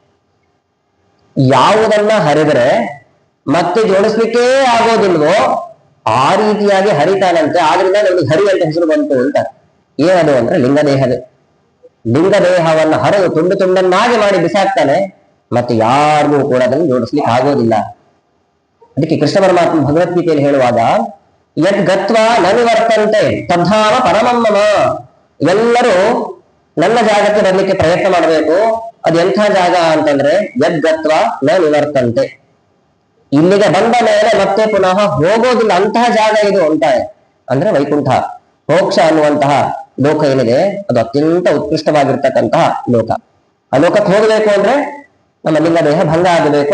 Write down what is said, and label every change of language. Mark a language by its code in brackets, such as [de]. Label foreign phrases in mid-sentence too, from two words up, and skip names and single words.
[kn] ಯಾವುದನ್ನ ಹರಿದ್ರೆ ಮತ್ತೆ ಜೋಡಿಸ್ಲಿಕ್ಕೇ ಆಗೋದಿಲ್ವೋ ಆ ರೀತಿಯಾಗಿ ಹರಿತಾನಂತೆ, ಆದ್ರಿಂದ ನಮ್ಗೆ ಹರಿ ಅಂತ ಹೆಸರು ಬಂತು ಅಂತ. ಏನದು ಅಂದ್ರೆ ಲಿಂಗದೇಹವೇ. ಲಿಂಗದೇಹವನ್ನ ಹರಿದು ತುಂಡು ತುಂಡನ್ನಾಗಿ ಮಾಡಿ ಬಿಸಾಕ್ತಾನೆ, ಮತ್ತೆ ಯಾರಿಗೂ ಕೂಡ ಅದನ್ನು ಜೋಡಿಸ್ಲಿಕ್ಕೆ ಆಗೋದಿಲ್ಲ. ಅದಕ್ಕೆ ಕೃಷ್ಣ ಪರಮಾತ್ಮ ಭಗವದ್ಗೀತೆಯಲ್ಲಿ ಹೇಳುವಾಗ, [sa] ಯದ್ ಗತ್ವ ನ ನಿವರ್ತಂತೆ ತದ್ಧಾಮ ಪರಮಮ್ಮಮ, [kn] ಎಲ್ಲರೂ ನನ್ನ ಜಾಗಕ್ಕೆ ಬರ್ಲಿಕ್ಕೆ ಪ್ರಯತ್ನ ಮಾಡಬೇಕು. ಅದು ಎಂಥ ಜಾಗ ಅಂತಂದ್ರೆ [sa] ಯದ್ ಗತ್ವ ನ ನಿವರ್ತಂತೆ, [kn] ಇಲ್ಲಿಗೆ ಬಂದ ಮೇಲೆ ಮತ್ತೆ ಪುನಃ ಹೋಗೋದಿಲ್ಲ ಅಂತಹ ಜಾಗ ಇದು ಅಂತ. ಅಂದ್ರೆ ವೈಕುಂಠ ಮೋಕ್ಷ ಅನ್ನುವಂತಹ ಲೋಕ ಏನಿದೆ ಅದು ಅತ್ಯಂತ ಉತ್ಕೃಷ್ಟವಾಗಿರ್ತಕ್ಕಂತಹ ಲೋಕ. ಆ ಲೋಕಕ್ಕೆ ಹೋಗಬೇಕು ಅಂದ್ರೆ ನಮ್ಮ ಲಿಂಗ ದೇಹ ಭಂಗ ಆಗಬೇಕು.